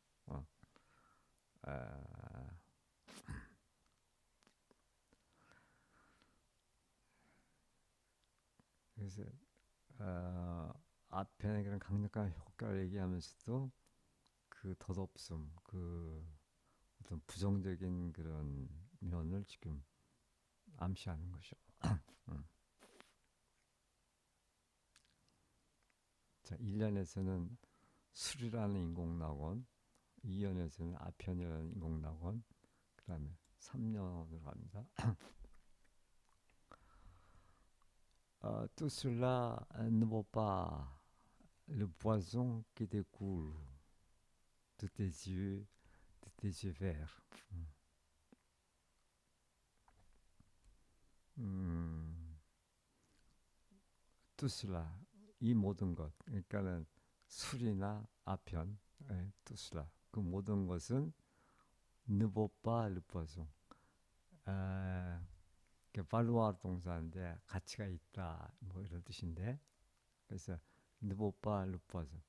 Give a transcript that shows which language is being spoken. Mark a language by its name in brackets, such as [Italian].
[Korean] 어, 아, 그래서 아편의 그런 강력한 효과를 얘기하면서도 그 덧없음, 그 어떤 부정적인 그런 면을 지금 암시하는 것이죠. 음. 자, 1년에서는 술이라는 인공낙원, 2년에서는 아편이라는 인공낙원, 그 다음에 3년으로 갑니다. [French] Tout cela ne vaut pas le poison qui découle de tes yeux verts. 음, tout cela, [Korean] 이 모든 것, 그러니까는 술이나 아편, [French] tout cela, [Korean] 그 모든 것은 [French] ne vaut pas le poison. [Korean] 아, 발루아르 동사인데 가치가 있다 뭐 이런 뜻인데 그래서 느보빠 루빠죠.